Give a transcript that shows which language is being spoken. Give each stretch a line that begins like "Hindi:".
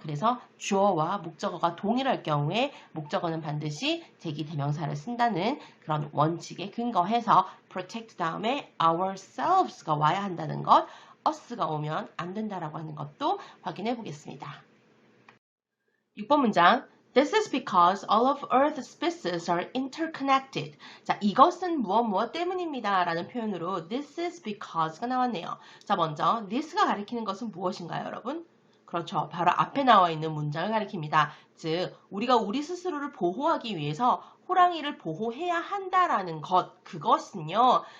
Korean: 그래서 주어와 목적어가 동일할 경우에 목적어는 반드시 제기대명사를 쓴다는 그런 원칙에 근거해서 protect 다음에 ourselves가 와야 한다는 것, us가 오면 안 된다라고 하는 것도 확인해 보겠습니다. 6번 문장.
English: This is because all of Earth's species are interconnected.
Korean: 자, 이것은 무엇 때문입니다. 라는 표현으로
English: this is because
Korean: 가 나왔네요. 자, 먼저 this가 가리키는 것은 무엇인가요, 여러분? 그렇죠. 바로 앞에 나와 있는 문장을 가리킵니다. 즉, 우리가 우리 스스로를 보호하기 위해서 호랑이를 보호해야 한다라는 것, 그것은요.